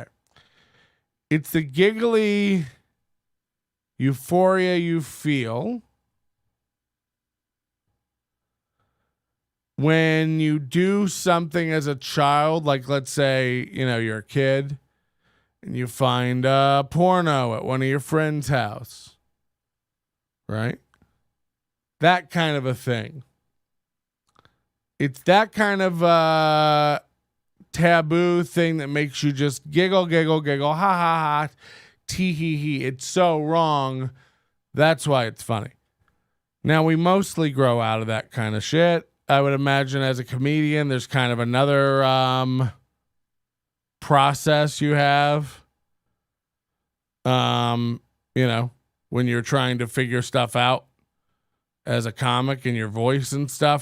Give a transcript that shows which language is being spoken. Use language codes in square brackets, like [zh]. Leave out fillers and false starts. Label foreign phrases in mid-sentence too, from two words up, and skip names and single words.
[en] It's the giggly euphoria you feel when you do something as a child, like let's say, you're a kid and you find a porno at one of your friend's house, right? That kind of a thing. It's that kind of taboo thing that makes you just giggle, giggle, giggle, ha, ha, ha, tee, hee, hee. It's so wrong. That's why it's funny. Now, we mostly grow out of that kind of shit. I would imagine as a comedian, there's kind of another process you have, when you're trying to figure stuff out as a comic and your voice and stuff.